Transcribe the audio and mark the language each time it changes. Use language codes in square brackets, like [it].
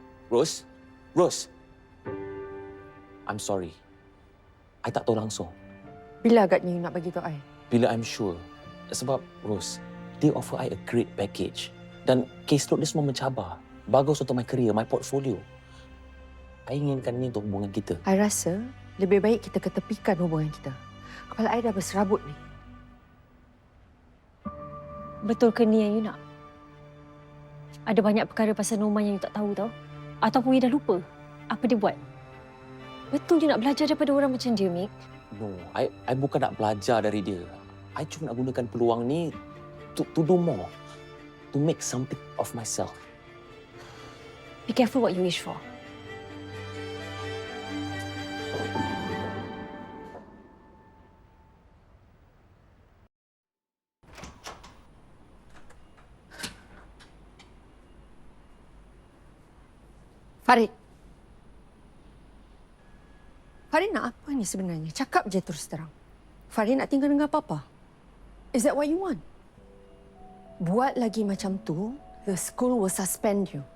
[ms] Rose? Rose? [en] I'm sorry. [ms] I tak tahu langsung. Bila agaknya you nak bagi tahu I? Bila [en] I'm sure. [ms] Sebab, [en] Rose, they offer I a great package. [ms] Dan caseload dia semua mencabar. Bagus untuk [en] my career, my portfolio. [ms] I inginkan ini untuk hubungan kita. I rasa lebih baik kita ketepikan hubungan kita. Kepala I dah berserabut ni. Betul ke ni yang you nak? Ada banyak perkara pasal Norman yang you tak tahu tau. Ataupun you dah lupa apa dia buat. Betul you nak belajar daripada orang macam dia, Mick? No, I bukan nak belajar dari dia. I cuma nak gunakan peluang ni [en] to do more. To make something of myself. Be careful what you wish for. Farid. [ms] Farid nak apa ni sebenarnya? Cakap je terus terang. Farid nak tinggal dengan Papa. [en] Is that what you want? [ms] Buat lagi macam tu, [en] the school will suspend you.